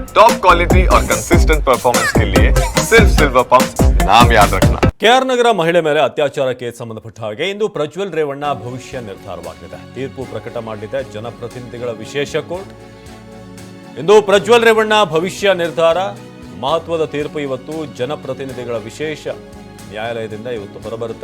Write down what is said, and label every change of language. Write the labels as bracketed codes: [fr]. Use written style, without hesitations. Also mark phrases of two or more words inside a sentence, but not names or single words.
[en] top quality [hi] और [en] consistent performance [hi] के लिए सिर्फ सिल्वर पंप नाम याद रखना। [kn] ಕೆಆರ್ ನಗರ ಮಹಿಳೆ ಮೇಲೆ ಅತ್ಯಾಚಾರ ಕೇಸ್ ಸಂಬಂಧಪಟ್ಟ ಹಾಗೆ ಇಂದು ಪ್ರಜ್ವಲ್ ರೇವಣ್ಣ ಭವಿಷ್ಯ ನಿರ್ಧಾರವಾಗಲಿದೆ. ತೀರ್ಪು ಪ್ರಕಟ ಮಾಡಲಿದೆ ಜನಪ್ರತಿನಿಧಿಗಳ ವಿಶೇಷ ಕೋರ್ಟ್. ಇಂದು ಪ್ರಜ್ವಲ್ ರೇವಣ್ಣ ಭವಿಷ್ಯ ನಿರ್ಧಾರ, ಮಹತ್ವದ ತೀರ್ಪು ಇವತ್ತು ಜನಪ್ರತಿನಿಧಿಗಳ ವಿಶೇಷ ನ್ಯಾಯಾಲಯದಿಂದ ಇವತ್ತು ಹೊರಬರುತ್ತೆ.